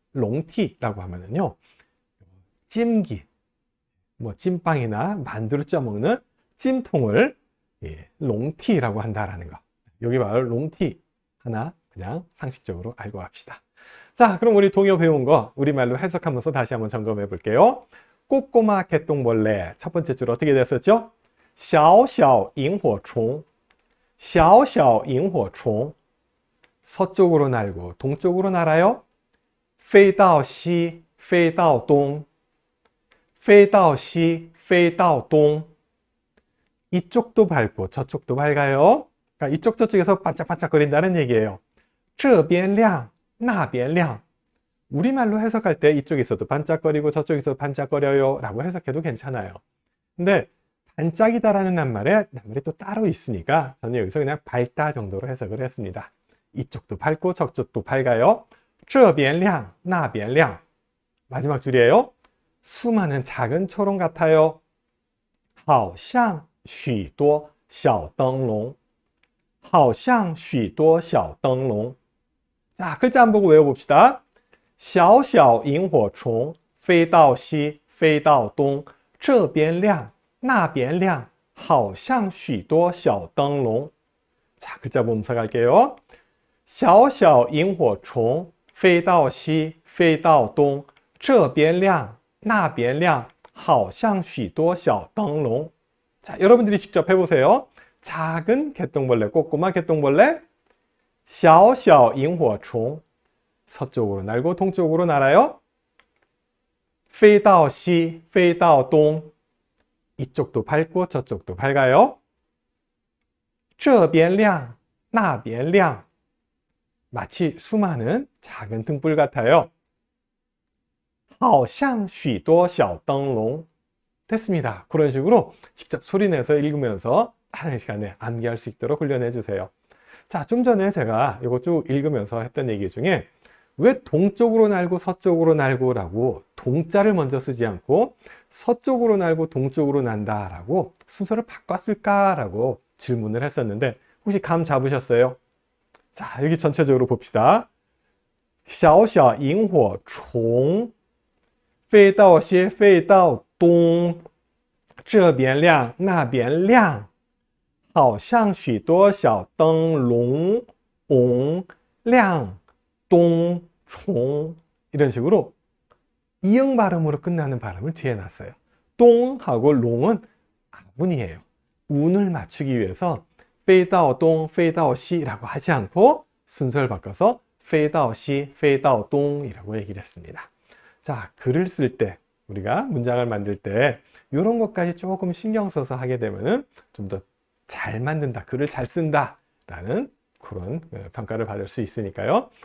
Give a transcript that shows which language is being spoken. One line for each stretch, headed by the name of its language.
Korean: 롱티라고 하면은요, 찜기, 뭐 찜빵이나 만두를 쪄먹는 찜통을 롱티라고 한다라는 거. 여기 바로 롱티 하나 그냥 상식적으로 알고 갑시다. 자, 그럼 우리 동요 배운 거 우리말로 해석하면서 다시 한번 점검해 볼게요. 꼬꼬마 개똥벌레 첫 번째 줄 어떻게 됐었죠?
Chinese: 小小萤火虫, 小小萤火虫.
Korean: 서쪽으로 날고 동쪽으로 날아요.
Chinese: 飞到西,飞到东.飞到西,飞到东.
Korean: 이쪽도 밝고 저쪽도 밝아요. 그러니까 이쪽 저쪽에서 반짝반짝거린다는 얘기예요.
Chinese: 这边亮,那边亮.
Korean: 우리말로 해석할 때 이쪽에서도 반짝거리고 저쪽에서 반짝거려요 라고 해석해도 괜찮아요. 근데 반짝이다라는 낱말에 낱말이 또 따로 있으니까 저는 여기서 그냥 밝다 정도로 해석을 했습니다. 이쪽도 밝고 저쪽도 밝아요.
Chinese: 这边亮,那边亮. 마지막 줄이에요.
Korean: 수많은 작은 초롱 같아요.
Chinese: 好像许多小灯笼. 好像许多小灯笼.
Korean: 자, 글자 안 보고 외워봅시다.
Chinese: 小小萤火虫飞到西飞到东这边亮那边亮好像许多小灯笼 자, 글자 보면서 갈게요. 小小萤火虫飞到西飞到东这边亮那边亮好像许多小灯笼 자, 여러분들이 직접 해보세요.
Korean: 작은 개똥벌레, 꼬꼬마 개똥벌레 小小萤火虫 서쪽으로 날고 동쪽으로 날아요. 飞到西飞到东 이쪽도 밝고 저쪽도 밝아요.
Chinese: 这边亮那边亮.
Korean: 마치 수많은 작은 등불 같아요.
Chinese: 好像许多小灯笼. 됐습니다.
Korean: 그런 식으로 직접 소리내서 읽으면서 하는 시간에 암기할 수 있도록 훈련해 주세요. 자, 좀 전에 제가 이거 쭉 읽으면서 했던 얘기 중에 왜 동쪽으로 날고 서쪽으로 날고 라고 동자를 먼저 쓰지 않고 서쪽으로 날고 동쪽으로 난다 라고 순서를 바꿨을까 라고 질문을 했었는데 혹시 감 잡으셨어요? 자, 여기 전체적으로 봅시다.
Chinese: 小小萤火虫飞到西飞到东这边亮那边亮好像许多小灯笼亮东총 이런 식으로 이응 발음으로 끝나는 발음을 뒤에 놨어요.
Korean: 똥하고 롱은 아분이에요. 운을 맞추기 위해서 飞到东飞到西 라고 하지 않고 순서를 바꿔서 飞到西飞到东 이라고 얘기를 했습니다. 자, 글을 쓸 때 우리가 문장을 만들 때 이런 것까지 조금 신경 써서 하게 되면은 좀 더 잘 만든다, 글을 잘 쓴다 라는 그런 평가를 받을 수 있으니까요.